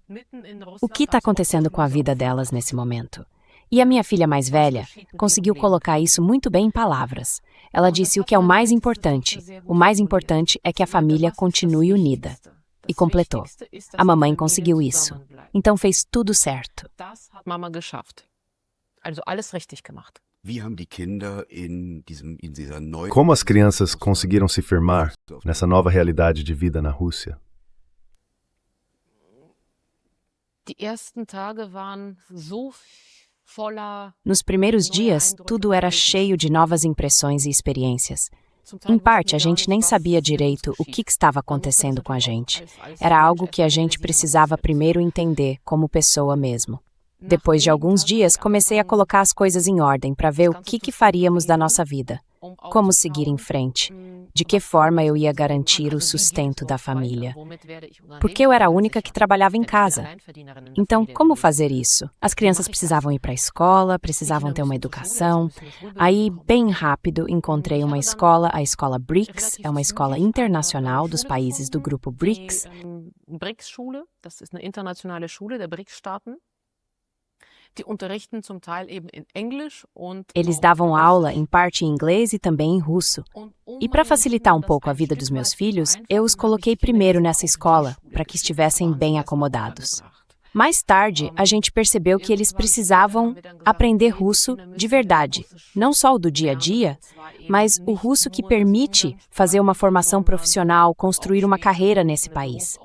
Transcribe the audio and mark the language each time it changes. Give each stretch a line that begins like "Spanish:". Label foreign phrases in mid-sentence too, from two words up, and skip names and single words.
Portuguese: O que está acontecendo com a vida delas nesse momento? E a minha filha mais velha conseguiu colocar isso muito bem em palavras. Ela disse o que é o mais importante. O mais importante é que a família continue unida. E completou: a mamãe conseguiu isso. Então fez tudo certo.
German: Das hat Mama geschafft. Also alles richtig gemacht.
Portuguese: Como as crianças conseguiram se firmar nessa nova realidade de vida na Rússia?
German: Die ersten Tage waren so voller.
Portuguese: Nos primeiros dias, tudo era cheio de novas impressões e experiências. Em parte, a gente nem sabia direito o que estava acontecendo com a gente. Era algo que a gente precisava primeiro entender como pessoa mesmo. Depois de alguns dias, comecei a colocar as coisas em ordem para ver o que faríamos da nossa vida, como seguir em frente, de que forma eu ia garantir o sustento da família. Porque eu era a única que trabalhava em casa. Então, como fazer isso? As crianças precisavam ir para a escola, precisavam ter uma educação. Aí, bem rápido, encontrei uma escola, a escola BRICS, é uma escola internacional dos países do grupo BRICS.
German: BRICS-Schule, das ist eine internationale Schule der BRICS-Staaten. Die unterrichten zum Teil eben in Englisch und
Portuguese: Eles davam aula em parte em inglês e também em russo. E para facilitar um pouco a vida dos meus filhos, eu os coloquei primeiro nessa escola, para que estivessem bem acomodados. Mais tarde, a gente percebeu que eles precisavam aprender russo de verdade, não só o do dia a dia, mas o russo que permite fazer uma formação profissional, construir uma carreira nesse país.